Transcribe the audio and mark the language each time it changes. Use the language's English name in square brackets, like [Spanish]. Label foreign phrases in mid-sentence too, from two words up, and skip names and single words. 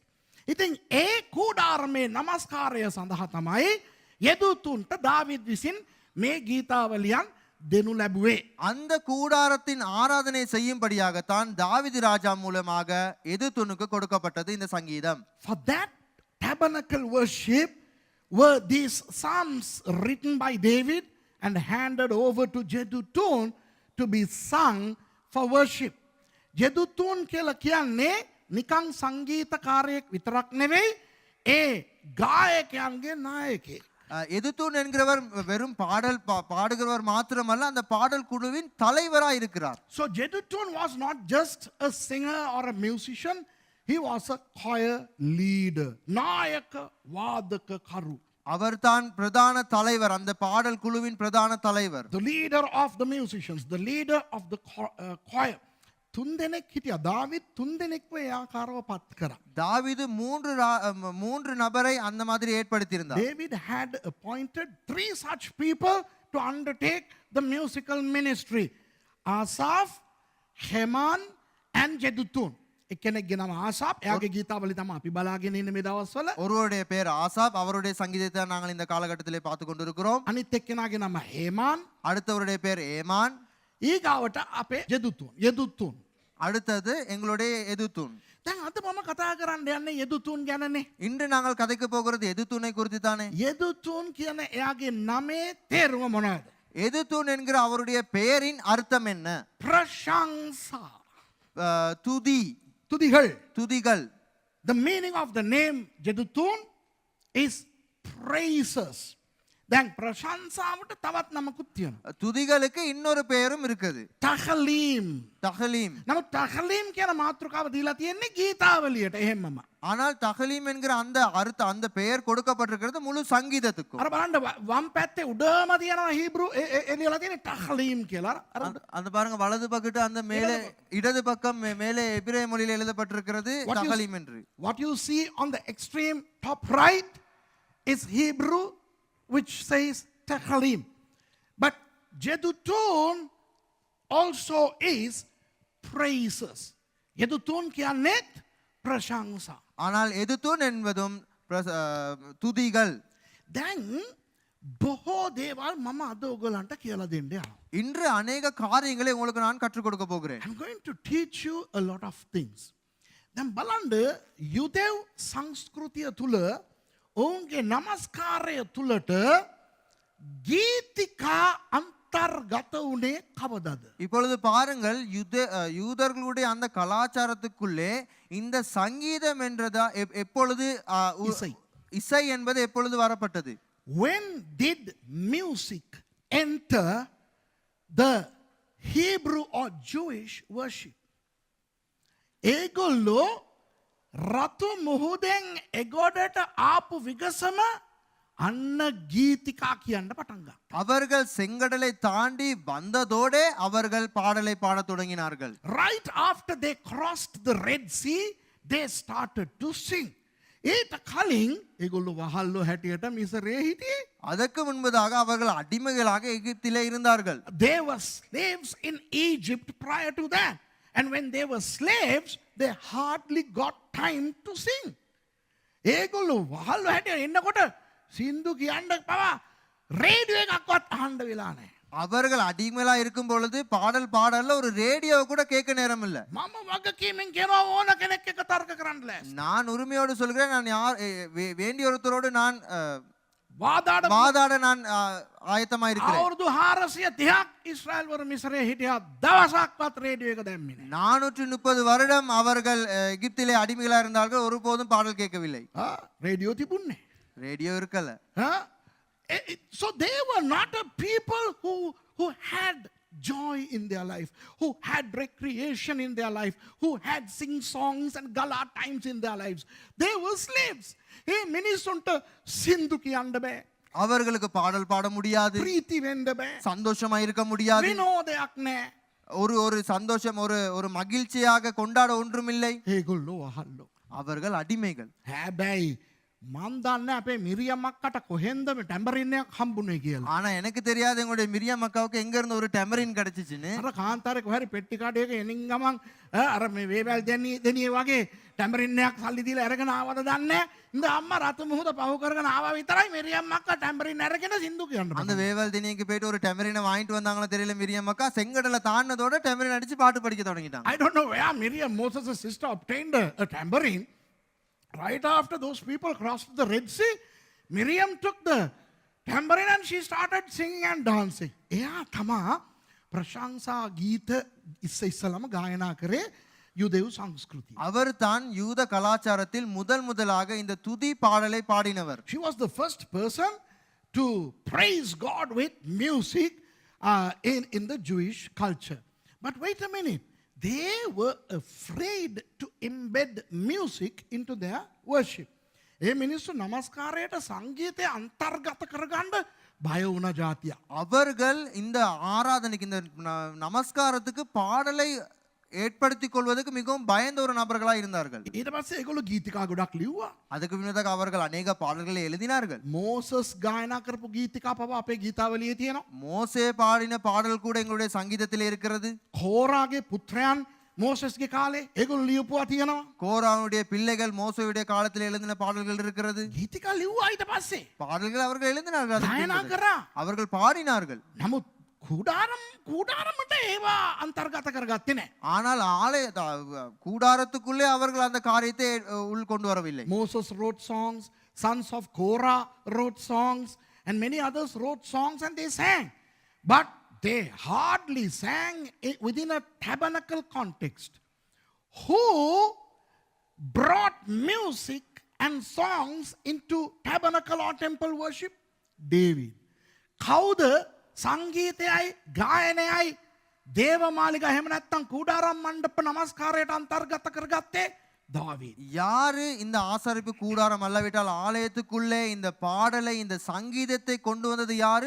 [Sinhala] ඉතින් ඒ කුඩාරමේ නමස්කාරය සඳහා තමයි යෙදුතුන්ට දාවිද් විසින් මේ ගීතාවලියන් දෙනු ලැබුවේ. [Tamil] அந்த கூடாரத்தின் ஆராதனை செய்யும்படியாகத்தான் தாவீது ராஜா மூலமாக எதுத்தூனுக்கு கொடுக்கப்பட்டது இந்த சங்கீதம். [English] For that tabernacle worship were these psalms written by David and handed over to Jeduthun to be sung for worship. [Sinhala] Jeduthun කියලා කියන්නේ නිකං සංගීතකාරයෙක් විතරක් නෙවෙයි, ඒ ගායකයන්ගේ නායකයෙක්. [Tamil] எதுத்தூன் என்கிறவர் வெறும் பாடுகிறவர் மாத்திரமல்ல, அந்த பாடல் குழுவின் தலைவராய் இருக்கிறார். [English] So Jeduthun was not just a singer or a musician, he was a choir leader. [Sinhala] නායක වාදකකරු. [Tamil] அவர்தான் பிரதான தலைவர், அந்த பாடல் குழுவின் பிரதான தலைவர். [English] The leader of the musicians, the leader of the choir. [Sinhala] තුන්දෙනෙක් හිටියා. දාවිද් තුන්දෙනෙක්ව ඒ ආකාරව පත් කරා. [Tamil] தாவீது மூன்று நபரை அந்த மாதிரி ஏற்படுத்தியிருந்தார். [English] David had appointed 3 such people to undertake the musical ministry. Asaph, Heman and Jeduthun. [Sinhala] එක්කෙනෙක්ගේ නම ආසාප්. එයාගේ ගීතාවලි තමයි අපි බලාගෙන ඉන්නේ මේ දවස්වල. [Tamil] ஒருவருடைய பேர் ஆசாப், அவருடைய சங்கீதத்தை நாங்கள் இந்த காலகட்டத்திலே பார்த்து கொண்டிருக்கிறோம். [Sinhala] අනිත් එක්කෙනාගේ නම හේමාන්. [Tamil] அடுத்தவருடைய பேர் ஏமான். [Sinhala] ඊගාවට අපේ යෙදුතුන්. [Tamil] அடுத்தது எங்களுடைய எதுத்தூன். [Sinhala] දැන් අද මම කතා කරන්න යන්නේ යෙදුතුන් ගැනනේ. [Tamil] இன்று நாங்கள் கதைக்க போகிறது எதுத்தூனை குறித்து தானே. [Sinhala] යෙදුතුන් කියන එයාගේ නමේ තේරුම මොනවද? [Tamil] எதுத்தூன் என்கிற அவருடைய பெயரின் அர்த்தம் என்ன? [Sinhala] ප්‍රශංසා. තුදිகள். [Tamil] துதிகள். [English] The meaning of the name Jeduthun is praises. [Sinhala] දැන් ප්‍රශංසාවට තවත් නමකුත් තියෙනවා. [Tamil] துதிகளுக்கு இன்னொரு பெயரும் இருக்குது, [Sinhala] තහලීම්. [Tamil] தஹலீம். [Sinhala] නමුත් තහලීම් කියන මාතෘකාව දීලා තියෙන්නේ ගීතාවලියට එහෙමම. [Tamil] ஆனால் தஹலீம் என்கிற அந்த அர்த்தம், அந்த பெயர் கொடுக்கப்பட்டிருக்கிறது முழு சங்கீதத்துக்கும். [Sinhala] අර බලන්න වම් පැත්තේ උඩම තියෙනවා හීබ්‍රු එළියලා තියෙන තහලීම් කියලා. අර [Tamil] அந்த பாருங்க வலது பக்கத்து அந்த மேலே இடது பக்கம் மேலே எபிரேய மொழியில் எழுதப்பட்டிருக்கிறது தஹலீம் என்று. [English] What you see on the extreme top right is Hebrew, which says Techalim. But Jeduthun also is praises. [Sinhala] Jeduthun කියන්නේත් ප්‍රශංසා. [Tamil] ஆனால் எதுத்தூன் என்பதும் துதிகள். [Sinhala] දැන් බොහෝ දේවල් මම අද ඔයගලන්ට කියලා දෙන්න යනවා. [Tamil] இன்று அநேக காரியங்களை உங்களுக்கு நான் கற்றுக் கொடுக்க போகிறேன். [English] I'm going to teach you a lot of things. [Sinhala] දැන් බලන්න යුදෙව් සංස්කෘතිය තුල ඔවුන්ගේ නමස්කාරය තුලට ගීතිකා අන්තර්ගත වුණේ කවදද? [Tamil] இப்பொழுது பாருங்கள், யூதர்களுடைய அந்த கலாச்சாரத்துக்குள்ளே இந்த சங்கீதம் என்றதா எப்பொழுது இசை என்பது எப்பொழுது வரப்பட்டது? [English] When did music enter the Hebrew or Jewish worship. [Sinhala] ඒගොල්ලෝ රතු මුහුදෙන් එගොඩට ආපු විගසම අන්න ගීතිකා කියන්න පටන් ගත්තා. [Tamil] அவர்கள் செங்கடலை தாண்டி வந்ததோடே அவர்கள் பாடலை பாடத் தொடங்கினார்கள். [English] Right after they crossed the Red Sea, they started to sing. [Sinhala] ඊට කලින් ඒගොල්ලෝ වහල්ලෝ හැටියට මිසරේ හිටියේ. [Tamil] அதற்கு முன்பதாக அவர்கள் அடிமைகளாக எகிப்திலே இருந்தார்கள். [English] They were slaves in Egypt prior to that. And when they were slaves, they hardly got time to sing. [Sinhala] ඒගොල්ලෝ වහල්ලෝ හැටියට එන්නකොට සින්දු කියන්න පවා රේඩියෝ එකක්වත් අහන්න වෙලා නැහැ. [Tamil] அவர்கள் அடிமைகளா இருக்கும் பொழுது பாடல் பாடல ஒரு ரேடியோ கூட கேட்க நேரம் இல்ல. [Sinhala] මම වගකීමෙන් කියනවා ඕන කෙනෙක් එක්ක තර්ක කරන්න ලෑස්ති. [Tamil] நான் உரிமையோடு சொல்கிறேன், நான் யார் வேண்டிய ஒருத்தரோடு நான் [Sinhala] වාදාඩ [Tamil] நான் ஆயத்தமா இருக்கிறேன். [Sinhala] අවුරුදු 430ක් ඉස්රායල් වර මිසරේ හිටියා දවසක්වත් රේඩියෝ එක දැම්මේ නැහැ. [Tamil] 430 வருடம் அவர்கள் எகிப்திலே அடிமைகளா இருந்தார்கள், ஒருபோதும் பாடல் கேட்கவில்லை. [Sinhala] රේඩියෝ තිබුණේ. [Tamil] ரேடியோ இருக்கல. [English] So they were not a people who had joy in their life, who had recreation in their life, who had sing songs and gala times in their lives. They were slaves. [Sinhala] Hey, මිනිස්සුන්ට සින්දු කියන්න බෑ. [Tamil] அவர்களுக்கு பாடல் பாட முடியாது, [Sinhala] ප්‍රීති වෙන්න බෑ. [Tamil] சந்தோஷமா இருக்க முடியாது, [Sinhala] විනෝදයක් නැහැ. [Tamil] ஒரு சந்தோஷம் ஒரு மகிழ்ச்சியாக கொண்டாட ஒன்றுமில்லை. [Sinhala] ඒගොල්ලෝ අහල්ලෝ. [Tamil] அவர்கள் அடிமைகள். [Sinhala] හැබැයි මන් දන්නේ අපේ මිරියම් අක්කට කොහෙන්ද මේ ටැම්බරින් එකක් හම්බුනේ කියලා. [Tamil] ஆனா எனக்கு தெரியாது எங்களுடைய மிரியம் அக்காவுக்கு எங்க இருந்து ஒரு டெமரின் கிடைச்சிச்சுன்னு. [Sinhala] අර කාන්තාරේ කොහරි පෙට්ටි කාඩයක එනින් ගමන් අර මේ වේවැල් දෙනියේ වගේ ටැම්බරින් එකක් සල්ලි දීලා අරගෙන ආවද දන්නේ. ඉඳ අම්මා රතු මුහුද පහු කරගෙන ආවා විතරයි මිරියම් අක්කා ටැම්බරින් අරගෙන සින්දු කියන්න. [Tamil] அந்த வேவல் தினிக்கு போயிட்டு ஒரு டெமரினை வாங்கிட்டு வந்தாங்களோ தெரியல, மிரியம் அக்கா செங்கடல தாண்டதோட டெமரின் அடிச்சு பாட்டு படிக்க தொடங்கிட்டாங்க. [English] I don't know where Miriam, Moses' sister, obtained a tambourine. Right after those people crossed the Red Sea, Miriam took the tambourine and she started singing and dancing. [Sinhala] එයා තමා ප්‍රශංසා ගීත ඉස්සෙල්ලාම ගායනා කරේ யூதேவ் සංස්කෘතිය. [Tamil] அவர் தான் யூத கலாச்சாரத்தில் முதலாக இந்த துதி பாடலை பாடினவர். [English] She was the first person to praise God with music in the Jewish culture. But wait a minute. They were afraid to embed music into their worship. [Sinhala] ඒ මිනිස්සු නමස්කාරයට සංගීතය අන්තර්ගත කරගන්න බය වුණ ජාතිය. [Tamil] அவர்கள் இந்த ஆராதனைக்கு இந்த நமஸ்காரத்துக்கு பாடலை ஏற்படுத்திக் கொள்வதற்கு மிகவும் பயந்த ஒரு நபர்களா இருந்தார்கள். [Sinhala] ඊට පස්සේ ඒගොල්ලෝ ගීතිකා ගොඩක් ලිව්වා. [Tamil] அதுக்கு பின்னதாக அவர்கள் அநேக பாடல்களை எழுதினார்கள். [Sinhala] මෝසස් ගායනා කරපු ගීතිකා පවා අපේ ගීතාවලියේ තියෙනවා. [Tamil] மோசே பாடின பாடல் கூட எங்களுடைய சங்கீதத்தில் இருக்கிறது. [Sinhala] කෝරාගේ පුත්‍රයන් මෝසස්ගේ කාලේ ඒගොල්ලෝ ලියපුවා තියෙනවා. [Tamil] கோராவுடைய பிள்ளைகள் மோசேயுடைய காலத்தில் எழுதின பாடல்கள் இருக்கிறது. [Sinhala] ගීතිකා ලිව්වා ඊට පස්සේ. [Tamil] பாடல்கள் அவர்கள் எழுதினார்கள். அதுக்கு [Sinhala] ගායනා [Tamil] பின்னதாக [Sinhala] කරා. [Tamil] அவர்கள் பாடினார்கள். [Sinhala] නමුත් கூடாரமට ඒවා අන්තර්ගත කරගත්තේ නැහැ. [Tamil] ஆனால் ஆலய கூடாரத்துக்குள்ளே அவர்கள் அந்த காரியத்தை உள்கொண்டு வரவில்லை. [English] Moses wrote songs, sons of Korah wrote songs, and many others wrote songs and they sang. But they hardly sang within a tabernacle context. Who brought music and songs into tabernacle or temple worship? David. [Sinhala] කවුද සංගීතයයි ගායනයයි දේවමාලිගා එහෙම නැත්නම් කුඩාරම් මණ්ඩප නමස්කාරයට අන්තර්ගත කරගත්තේ? [Tamil] தாவீது. யாரு இந்த ஆசரிப்பு கூடாரம் அல்லவிட்டால் ஆலயத்துக்குள்ளே இந்த பாடலை இந்த சங்கீதத்தை கொண்டு வந்தது யாரு?